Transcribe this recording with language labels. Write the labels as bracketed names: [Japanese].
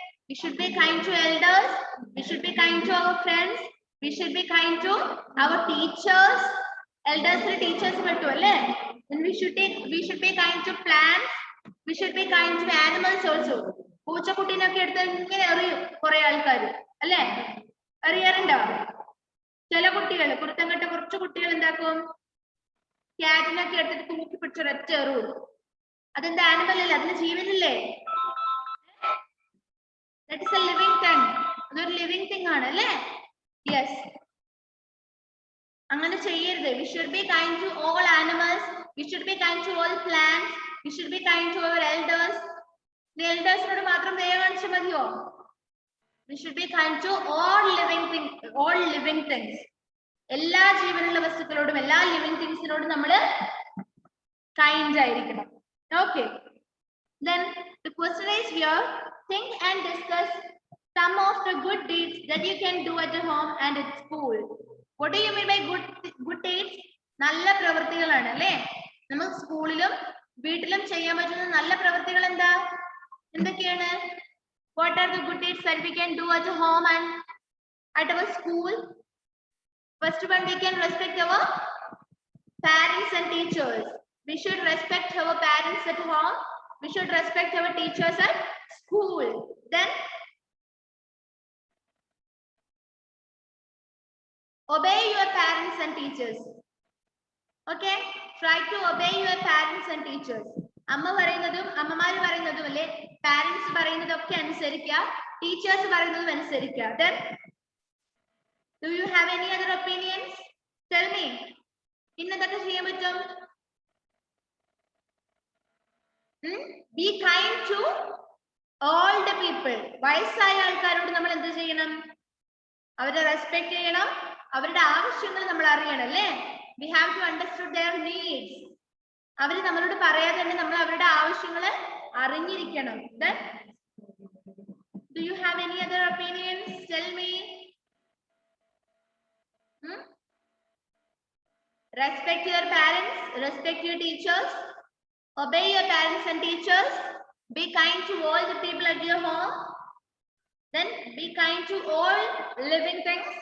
[English] We should be kind to elders. We should be kind to our friends. We should be kind to our teachers. Elders and teachers [Malayalam] പെട്ടു അല്ലേ? [English] Then we should be kind to plants. We should be kind to animals also. [Malayalam] പൂച്ചക്കുട്ടീനൊക്കെ എടുത്ത് ഇങ്ങനെ എറിയും കുറെ ആൾക്കാർ അല്ലേ? അറിയാറുണ്ടോ? ചില കുട്ടികൾ, കുരുത്തം കെട്ട കുറച്ച് കുട്ടികൾ എന്താക്കും? ക്യാറ്റിനൊക്കെ എടുത്തിട്ട് തൂക്കി പിടിച്ചൊരൊറ്റ എറിയും. അതെന്താ ആനിമൽ അല്ലേ? അതിന് ജീവനില്ലേ? [English] That is a living thing. [Malayalam] അതൊരു living thing ആണ് അല്ലേ? [English] Yes. [Malayalam] അങ്ങനെ ചെയ്യരുത്. [English] We should be kind to all animals. We should be kind to all plants. We should be kind to our elders. [Malayalam] The elders-നോട് മാത്രം ദയ കാണിച്ചാൽ മതിയോ? [English] We should be kind to all living things. [Malayalam] എല്ലാ ജീവനുള്ള വസ്തുക്കളോടും എല്ലാ living തിങ്സിനോടും നമ്മൾ kind ആയിരിക്കണം. [English] Okay. Then the question is here, think and discuss some of the good deeds that you can do at home and at school. What do you mean by good deeds? [Malayalam] നല്ല പ്രവൃത്തികളാണ് അല്ലേ? നമുക്ക് സ്കൂളിലും വീട്ടിലും ചെയ്യാൻ പറ്റുന്ന നല്ല പ്രവൃത്തികൾ എന്തൊക്കെയാണ്? [English] What are the good deeds that we can do at home and at our school? First one, we can respect our parents and teachers. We should respect our parents at home. We should respect our teachers at school. Then obey your parents and teachers. Okay, try to obey your parents and teachers. [Malayalam] അമ്മ പറയുന്നതും അമ്മമാര് പറയുന്നതും അല്ലേ, parents പറയുന്നതൊക്കെ അനുസരിക്കുക, teachers പറയുന്നതും അനുസരിക്കുക. [English] Then do you have any other opinions? Tell me. [Malayalam] ഇന്നെന്തൊക്കെ ചെയ്യാൻ പറ്റും? [English] Be kind to all the people. [Malayalam] വയസ്സായ ആൾക്കാരോട് നമ്മൾ എന്ത് ചെയ്യണം? അവരെ റെസ്പെക്ട് ചെയ്യണം, അവരുടെ ആവശ്യങ്ങൾ നമ്മൾ അറിയണം അല്ലേ? [English] We have to understand their needs. [Malayalam] അവർ നമ്മളോട് പറയാതെ തന്നെ നമ്മൾ അവരുടെ ആവശ്യങ്ങൾ അറിഞ്ഞിരിക്കണം. [English] Then do you have any other opinions? Tell me. Respect your parents, respect your teachers, obey your parents and teachers, be kind to all the people at your home, then be kind to all living things.